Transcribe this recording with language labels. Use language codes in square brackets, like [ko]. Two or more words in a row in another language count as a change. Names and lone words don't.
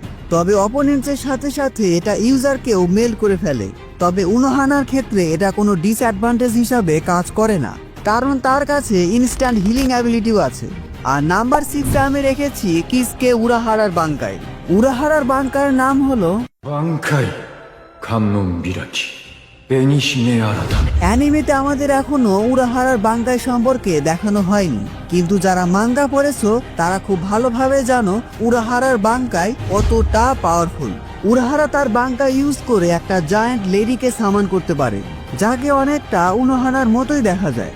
[bn] তবে অপোনেন্টসের সাথে সাথে এটা ইউজারকেও মেল্ট করে ফেলে। তবে উনোহানার ক্ষেত্রে এটা কোনো ডিসঅ্যাডভান্টেজ হিসাবে কাজ করে না, কারণ তার কাছে [en] instant healing ability [bn] আছে। আর নাম্বার 6 আমি রেখেছি কিসকে উরাহারার বাঙ্কায়। উরাহারার বাঙ্কার নাম হলো 挽回観音開き紅ひげ改め অ্যানিমেতে আমাদের এখনো উরাহারার বাঙ্কাই সম্পর্কে দেখানো হয়নি, কিন্তু যারা মাঙ্গা পড়েছো তারা খুব ভালোভাবে জানো উরাহারার বাঙ্কাই কতটা পাওয়ারফুল। উরাহারা তার বাঙ্কা ইউজ করে একটা [en] giant lady [bn] সামান করতে পারে, যাকে অনেকটা উনোহানার মতোই দেখা যায়।